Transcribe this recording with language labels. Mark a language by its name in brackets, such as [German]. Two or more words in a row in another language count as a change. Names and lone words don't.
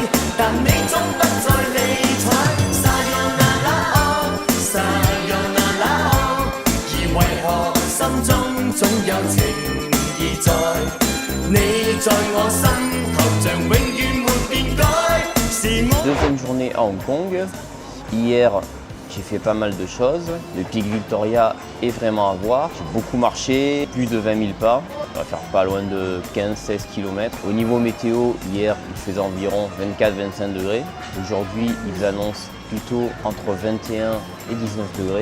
[Cantonese] 但你總不再理睬。 [Japanese] さよなら、さよなら， [Cantonese] 而為何心中總有情意在？你在我心頭像永遠沒變改。是我。 [French] Deuxième journée à Hong Kong. Hier, j'ai fait pas mal de choses. Le pic Victoria est vraiment à voir. J'ai beaucoup marché, plus de 20 000 pas. On va faire pas loin de 15-16 km. Au niveau météo, hier, il faisait environ 24-25 degrés. Aujourd'hui, ils annoncent plutôt entre 21 et 19 degrés.